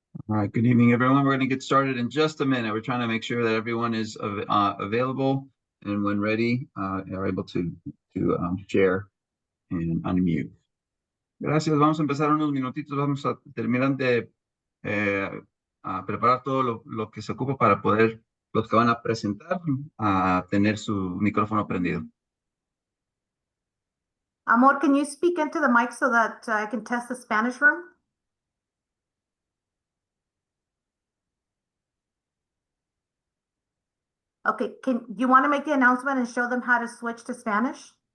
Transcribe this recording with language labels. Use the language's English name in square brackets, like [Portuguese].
[English] All right, good evening, everyone. We're going to get started in just a minute. We're trying to make sure that everyone is available and when ready, are able to share and unmute. [Spanish] Gracias. Vamos a empezar unos minutitos. Vamos a terminar de a preparar todo lo que se ocupa para poder, los que van a presentar, a tener su micrófono prendido. [English] Amor, can you speak into the mic so that I can test the Spanish room? Okay, you want to make the announcement and show them how to switch to Spanish?